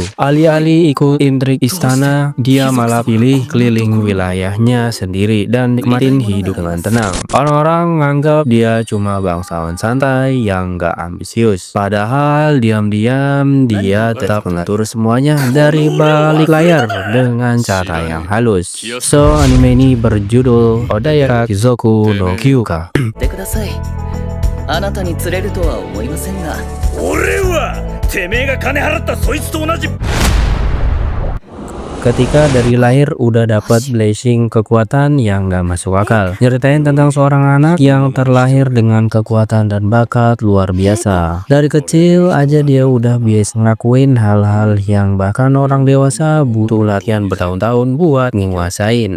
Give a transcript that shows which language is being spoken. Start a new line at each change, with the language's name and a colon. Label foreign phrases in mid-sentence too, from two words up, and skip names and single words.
Indonesian: Alih-alih ikut intrik istana, dia malah pilih keliling wilayahnya sendiri dan nikmatin hidup dengan tenang. Orang-orang nganggap dia cuma bangsawan santai yang gak ambisius. Padahal diam-diam dia tetap mengatur semuanya dari balik layar dengan cara yang halus. So, anime ini berjudul Odayaka Kizoku no Kyuka.
Japanese: ってください。あなたに釣れるとは思いませんが。俺はてめえが金払ったそいつと同じ。
Indonesian: Ketika dari lahir udah dapat blessing kekuatan yang gak masuk akal. Nyeritain tentang seorang anak yang terlahir dengan kekuatan dan bakat luar biasa. Dari kecil aja dia udah biasa ngelakuin hal-hal yang bahkan orang dewasa butuh latihan bertahun-tahun buat nguasain.